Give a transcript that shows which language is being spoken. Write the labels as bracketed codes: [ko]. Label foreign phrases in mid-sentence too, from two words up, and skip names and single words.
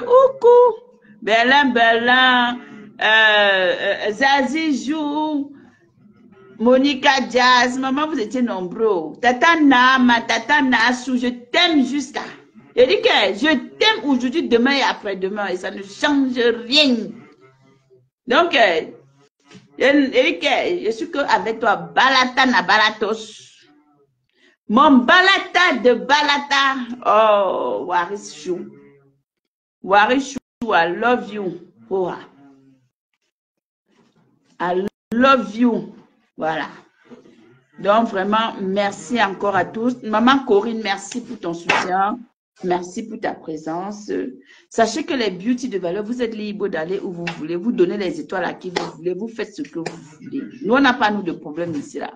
[fr] Oukou, Berlin, Zazie Jou, Monica Jazz, maman, vous étiez nombreux. Tata Nama, Tata Nassou, je t'aime jusqu'à. Je dis que je t'aime aujourd'hui, demain et après-demain, et ça ne change rien. Donc, je suis qu'avec toi, Balata na Balatos. Mon Balata de Balata. Oh, Waris Chou. Waris Chou, [en] I love you. Oh, I love you. [fr] Voilà. Donc, vraiment, merci encore à tous. Maman Corinne, merci pour ton soutien. Merci pour ta présence. Sachez que les beauty de valeur, vous êtes libre d'aller où vous voulez. Vous donnez les étoiles à qui vous voulez. Vous faites ce que vous voulez. Nous, on n'a pas, nous, de problème ici, là.